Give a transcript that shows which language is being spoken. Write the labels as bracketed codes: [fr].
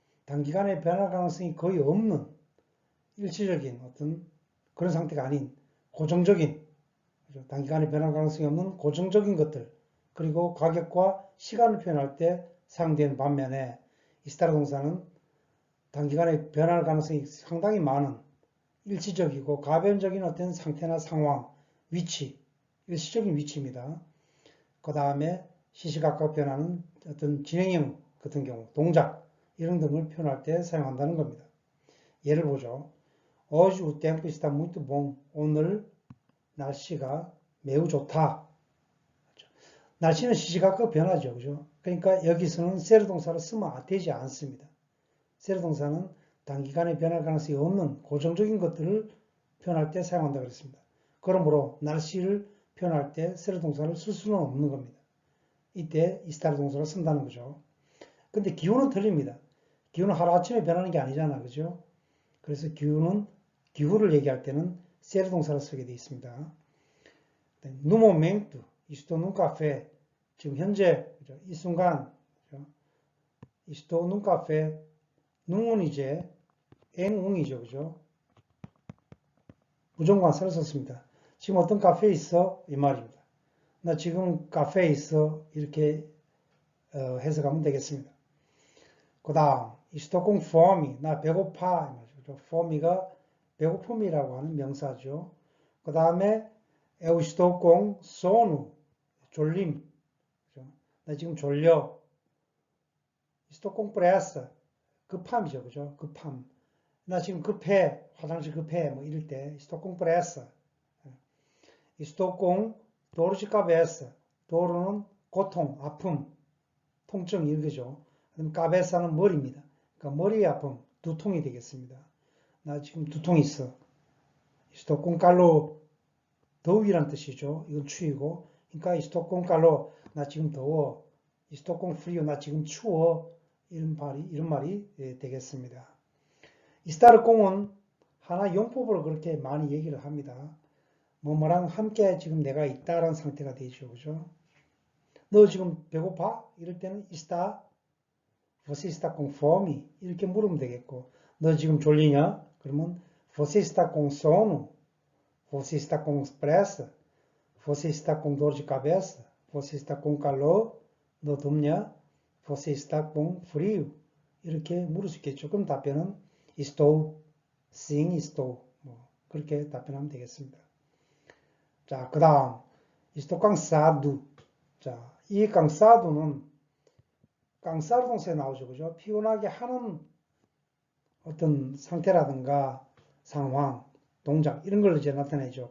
[ko] 단기간에 변할 가능성이 거의 없는 일시적인 어떤 그런 상태가 아닌 고정적인, 단기간에 변할 가능성이 없는 고정적인 것들, 그리고 가격과 시간을 표현할 때 사용되는 반면에 이스타르 동사는 단기간에 변할 가능성이 상당히 많은 일시적이고 가변적인 어떤 상태나 상황, 위치, 일시적인 위치입니다. 그 다음에 시시각각 변하는 어떤 진행형 같은 경우, 동작, 이런 등을 표현할 때 사용한다는 겁니다. 예를 보죠. [pt] Hoje o tempo está muito bom. [ko] 오늘 날씨가 매우 좋다. 날씨는 시시각각 변하죠. 그죠? 그러니까 여기서는 ser 동사를 쓰면 되지 않습니다. ser 동사는 단기간에 변할 가능성이 없는 고정적인 것들을 표현할 때 사용한다고 그랬습니다. 그러므로 날씨를 표현할 때 ser 동사를 쓸 수는 없는 겁니다. 이때 estar 동사를 쓴다는 거죠. 근데 기후는 틀립니다. 기후는 하루아침에 변하는 게 아니잖아. 그죠? 그래서 기후를 얘기할 때는 ser 동사를 쓰게 되어 있습니다. [pt] No momento, estou num café. [ko] 지금 현재, 그죠? 이 순간, 그죠? [pt] estou num café. [ko] nun은 이제 앵웅이죠. 그죠? 부정관사를 썼습니다. 지금 어떤 카페에 있어? 이 말입니다. 나 지금 카페에 있어. 이렇게 해석하면 되겠습니다. 그 다음, [pt] estou com fome. [ko] 나 배고파. fome가 배고픔이라고 하는 명사죠. 그 다음에 [pt] eu estou com sono. [ko] 졸림. 나 지금 졸려. [pt] estou com pressa. [ko] 급함이죠. 그죠? 급함. 나 지금 급해. 화장실 급해. 뭐 이럴 때 [pt] estou com pressa. estou com dor de cabeça. [ko] dor는 고통, 아픔, 통증 이거죠. 그럼 cabeça는 머리입니다. 그러니까 머리의 아픔, 두통이 되겠습니다. 나 지금 두통이 있어. [pt] estou com calor. [ko] 더위란 뜻이죠. 이건 추위고. 그러니까 [pt] estou com calor. [ko] 나 지금 더워. [pt] estou com frio. [ko] 나 지금 추워. 이런 말이 되겠습니다. estar com은 하나 용법으로 그렇게 많이 얘기를 합니다. 뭐뭐랑 함께 지금 내가 있다라는 상태가 되죠. 그죠? 너 지금 배고파? 이럴 때는 [pt] você está com fome? [ko] 이렇게 물으면 되겠고, 너 지금 졸리냐? 그러면 [pt] você está com sono? Você está com pressa? Você está com dor de cabeça? Você está com calor? [ko] 너 덥냐? [pt] Você está com frio? [ko] 이렇게 물을 수 있겠죠. 그럼 답변은 [pt] estou, sim, estou. [ko] 그렇게 답변하면 되겠습니다. 자, 그 다음 [pt] estou cansado. [ko] 자, 이 cansado는 cansado 동사에 나오죠. 그죠? 피곤하게 하는 어떤 상태라든가 상황, 동작 이런 걸 이제 나타내죠.